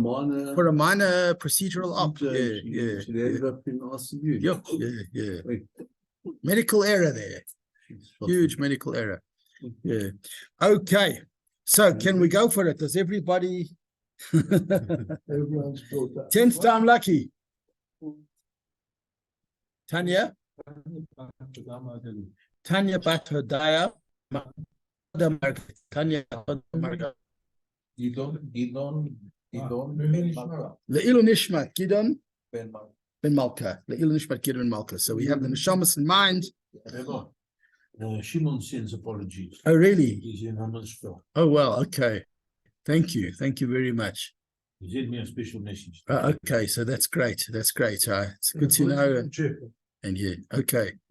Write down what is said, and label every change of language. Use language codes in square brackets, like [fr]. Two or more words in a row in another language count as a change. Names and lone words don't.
[en] a minor procedural op. Yeah. She ended up in RCU. Yeah. Medical error there. Huge medical error. Yeah. Okay. So can we go for it? Does everybody? Everyone's brought that. 10th time lucky. Tanya? Tanya Bacher Daya. Tanya Marga. Gidon. [he] לעילוי נשמת גדעון בן מלכה. לעילוי נשמת גדעון בן מלכה. [en] So we have the Neshamas in mind. Shimon sends apologies. Oh, really? He's in Hammersville. Oh, well, okay. Thank you. Thank you very much. He sent me a special message. Okay, so that's great. That's great. It's good to know. And yeah, okay.